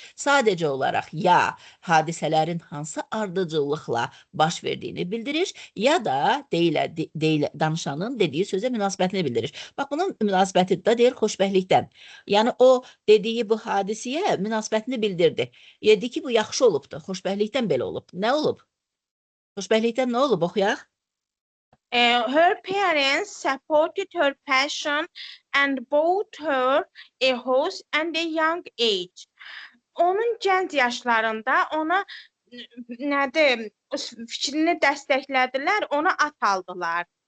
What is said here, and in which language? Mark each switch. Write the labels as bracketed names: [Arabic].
[Azerbaijani] Sadəcə olaraq ya hadisələrin hansı ardıcıllıqla baş verdiyini bildirir, ya da danışanın dediyi sözə münasibətini bildirir. Bax, bunun münasibəti də deyir xoşbəxtlikdən. Yəni, o dediyi bu hadisiyə münasibətini bildirdi. Dedi ki, bu yaxşı olubdur, xoşbəxtlikdən belə olub. Nə olub? Xoşbəxtlikdən nə olub? Oxuyaq. [English] Her parents supported her passion and bought her a horse and a young age. [Azerbaijani] Onun gənc yaşlarında ona fikrini dəstəklədilər, ona at aldılar.